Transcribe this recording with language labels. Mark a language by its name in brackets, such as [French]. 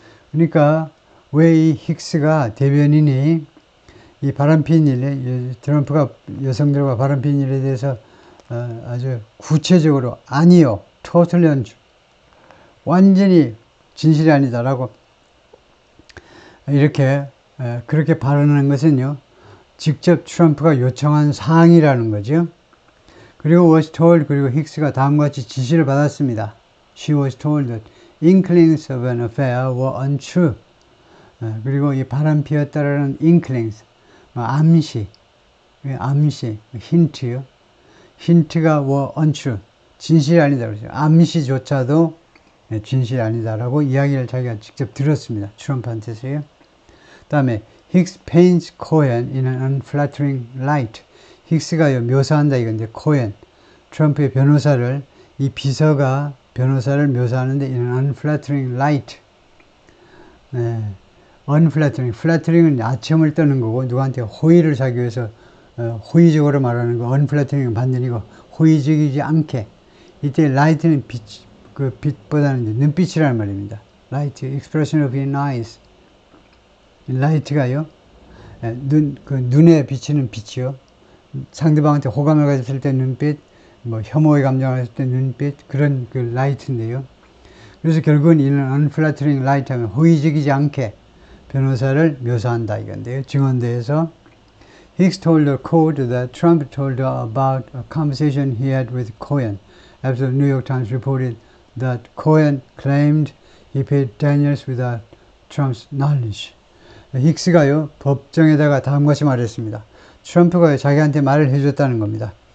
[Korean] 그러니까 왜 이 힉스가 대변인이 이 바람핀 일에, 트럼프가 여성들과 바람핀 일에 대해서 아주 구체적으로 아니요, [English] totally untrue, [Korean] 완전히 진실이 아니다라고 이렇게 그렇게 발언하는 것은요, 직접 트럼프가 요청한 사항이라는 거죠. 그리고 [English] was told, [Korean] 그리고 힉스가 다음과 같이 지시를 받았습니다. [English] She was told that inklings of an affair were untrue. [Korean] 그리고 이 바람 피웠다라는 inklings, 암시, 힌트요. 힌트가 [English] were untrue, [Korean] 진실이 아니다 그러죠. 암시조차도 진실이 아니다라고 이야기를 자기가 직접 들었습니다. 트럼프한테서요. 그 다음에 [English] Hicks paints Cohen in an unflattering light. [Korean] 힉스가 묘사한다 이건데, 코엔, 트럼프의 변호사를, 이 비서가 변호사를 묘사하는데 [English] in an unflattering light. [Korean] unflattering, flattering은 아첨을 떠는 거고 누구한테 호의를 사기 위해서 호의적으로 말하는 거, unflattering은 반전이고 호의적이지 않게. 이때 light는 빛, 그 빛보다는 눈빛이라는 말입니다. [English] light, expression of your eyes. [Korean] light가요, 눈에 비치는 빛이요. 상대방한테 호감을 가졌을 때 눈빛, 혐오의 감정을 가졌을 때 눈빛, 그런 그 light인데요. 그래서 결국은 이는 unflattering light 하면 호의적이지 않게 변호사를 묘사한다 이건데요. 증언대에서 [English] Hicks told the court that Trump told her about a conversation he had with Cohen after the New York Times reported that Cohen claimed he paid Daniels without Trump's knowledge. [Korean] 힉스가요, 법정에다가 다음과 같이 말했습니다. 트럼프가 자기한테 말을 해줬다는 겁니다.